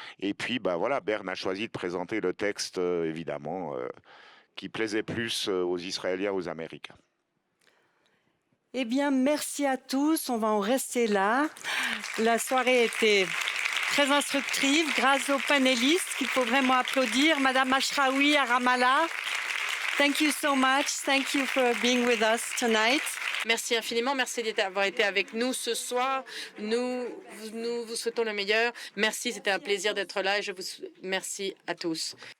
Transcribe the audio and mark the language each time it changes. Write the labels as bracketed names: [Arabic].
[French] Et puis, bah voilà, Bern a choisi de présenter le texte, évidemment, qui plaisait plus aux Israéliens, aux Américains. Eh bien, merci à tous. On va en rester là. La soirée était très instructive grâce aux panélistes qu'il faut vraiment applaudir. Madame Ashraoui à Ramallah. [English] Thank you so much. Thank you for being with us tonight. [French] Merci infiniment. Merci d'avoir été avec nous ce soir. Nous vous souhaitons le meilleur. Merci, c'était un plaisir d'être là et je vous remercie à tous.